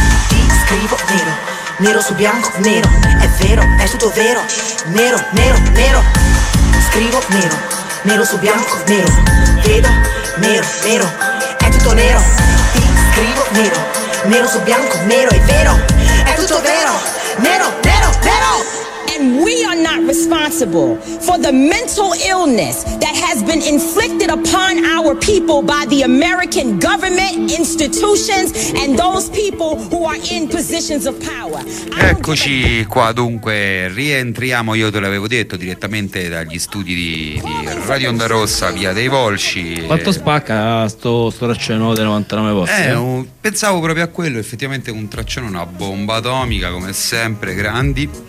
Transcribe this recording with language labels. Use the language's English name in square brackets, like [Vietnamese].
[Italian] Ti scrivo nero, nero su bianco, nero, è vero, è tutto vero, nero, nero, nero. Scrivo nero, nero su bianco, nero, vedo, nero, nero, è tutto nero. Ti scrivo nero, nero su bianco, nero è vero, è tutto vero, nero, nero, nero. [English] And we are not responsible for the mental illness that has been inflicted upon our people by the American government, institutions, and those people who are in positions of power. [Italian] Eccoci qua, dunque, rientriamo, io te l'avevo detto, direttamente dagli studi di Radio Onda Rossa, via dei Volsci. Quanto spacca sto traccione dei 99 posti? Pensavo proprio a quello, effettivamente un traccione, una bomba atomica, come sempre, grandi.